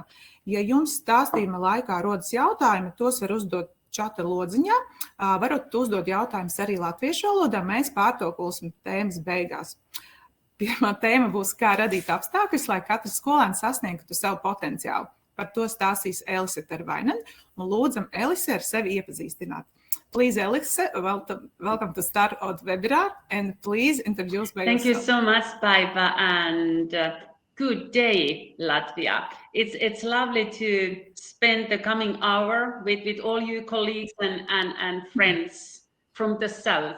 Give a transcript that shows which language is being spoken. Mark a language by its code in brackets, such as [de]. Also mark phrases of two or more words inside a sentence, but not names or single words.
[lv] Ja jums stāstījuma laikā rodas jautājumi, tos var uzdot čata lodziņā. Varat uzdot jautājumus arī latviešu valodā, mēs pārtulkosim tēmas beigās. Pirmā tēma būs, kā radīt apstākļus, lai katrs skolēns sasniegtu savu potenciālu. Par to stāstīs Elise Tarvainen, un lūdzam Elise ar sevi iepazīstināt. [en] Please, Elise, welcome to start our webinar, and please introduce by yourself. Thank you so much, Baiba, and good day, Latvia. It's lovely to spend the coming hour with all you colleagues and friends from the south.